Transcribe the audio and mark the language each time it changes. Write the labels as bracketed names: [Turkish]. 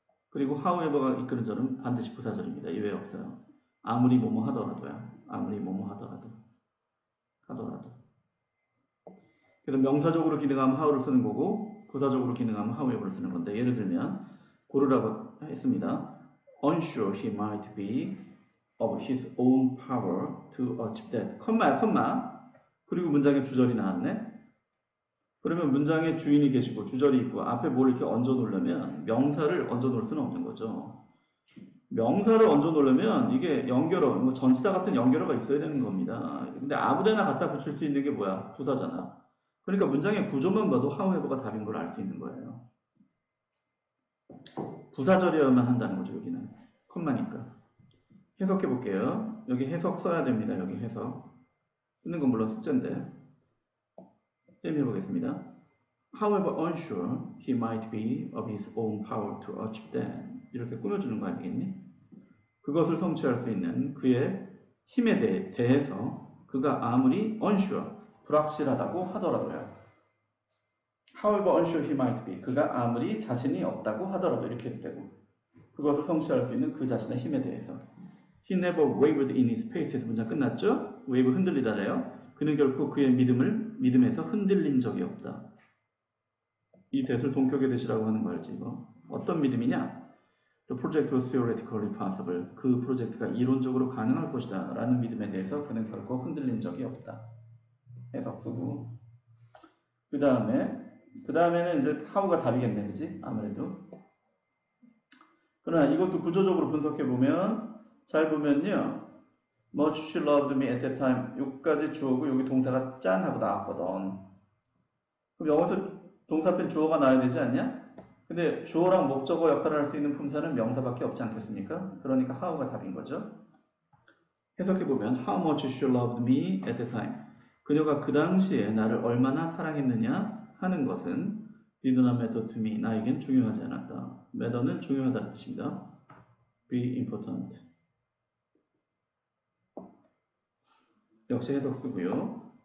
[Korean] 그리고 however가 이끄는 절은 반드시 부사절입니다. 이외에 없어요. 아무리 뭐뭐 하더라도요. 아무리 뭐뭐 하더라도. 그래서 명사적으로 기능하면 how를 쓰는 거고 부사적으로 기능하면 however를 쓰는 건데 예를 들면 고르라고 했습니다. [English] Unsure he might be of his own power to achieve that. [Korean] 컴마. 그리고 문장에 주절이 나왔네. 그러면 문장에 주인이 계시고 주절이 있고 앞에 뭘 이렇게 얹어 놓으려면 명사를 얹어 놓을 수는 없는 거죠. 명사를 얹어 놓으려면 이게 연결어, 뭐 전치사 같은 연결어가 있어야 되는 겁니다. 근데 아무데나 갖다 붙일 수 있는 게 뭐야? 부사잖아. 그러니까 문장의 구조만 봐도 however가 답인 걸 알 수 있는 거예요. 부사절이어야만 한다는 거죠, 여기는. 컴마니까. 해석해 볼게요. 여기 해석 써야 됩니다. 여기 해석. 쓰는 건 물론 숙제인데. 쌤 해보겠습니다. [English] However unsure he might be of his own power to achieve that. [Korean] 이렇게 꾸며주는 거 아니겠니? 그것을 성취할 수 있는 그의 힘에 대해서 그가 아무리 unsure, 불확실하다고 하더라도요. [English] However unsure he might be. [Korean] 그가 아무리 자신이 없다고 하더라도 이렇게 해도 되고 그것을 성취할 수 있는 그 자신의 힘에 대해서 [English] He never wavered in his faith [Korean] 에서 문장 끝났죠? wave 흔들리다래요. 그는 결코 그의 믿음에서 흔들린 적이 없다. 이 대을 동격의 대시라고 하는 거 알지 이거? 어떤 믿음이냐? [English] The project was theoretically possible. [Korean] 그 프로젝트가 이론적으로 가능할 것이다 라는 믿음에 대해서 그는 결코 흔들린 적이 없다. 해석 쓰고 그 다음에는 이제 how가 답이겠네, 그지? 아무래도. 그러나 이것도 구조적으로 분석해보면 잘 보면요. [English] Much she loved me at that time. [Korean] 여기까지 주어고 여기 동사가 짠 하고 나왔거든. 그럼 영어에서 동사 앞에 주어가 나와야 되지 않냐? 근데 주어랑 목적어 역할을 할 수 있는 품사는 명사밖에 없지 않겠습니까? 그러니까 how가 답인 거죠. [English] 해석해보면 How much she loved me at that time. [Korean] 그녀가 그 당시에 나를 얼마나 사랑했느냐 하는 것은 [English] did not matter to me. [Korean] 나에겐 중요하지 않았다. matter는 중요하다는 뜻입니다. [English] be important. [Korean] 역시 해석 쓰고요.